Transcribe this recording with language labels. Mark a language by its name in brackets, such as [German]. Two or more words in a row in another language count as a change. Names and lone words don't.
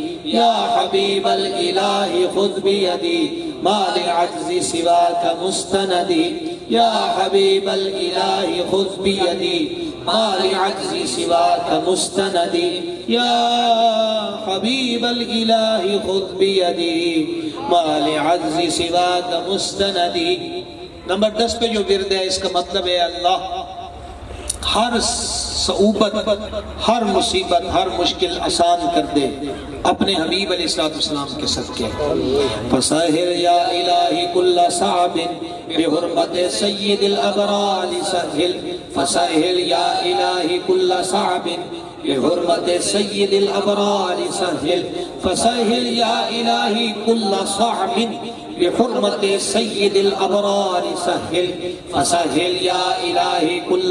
[Arabic] یا حبیب الالہ خذ بیدی ما لعجز سواک مستندی یا حبیب الالہ خذ بیدی ما لعجز سواک مستندی یا حبیب الالہ خذ بیدی ما لعجز سواک مستندی۔ [Urdu] نمبر 10 پہ جو ورد ہے اس کا مطلب ہے اللہ ہر صعوبت، ہر مصیبت، ہر مشکل آسان کر دے اپنے حبیب [Arabic] علیہ السلام [Urdu] کے صدقے۔ [Arabic] فسہل یا الہی کل صعب بحرمت سید الابرار سہل، فسہل یا الہی کل صعب بحرمت سید الابرار سہل، فسہل یا الہی کل صعب بحرمت سید الابرار سہل، فسہل یا الہی کل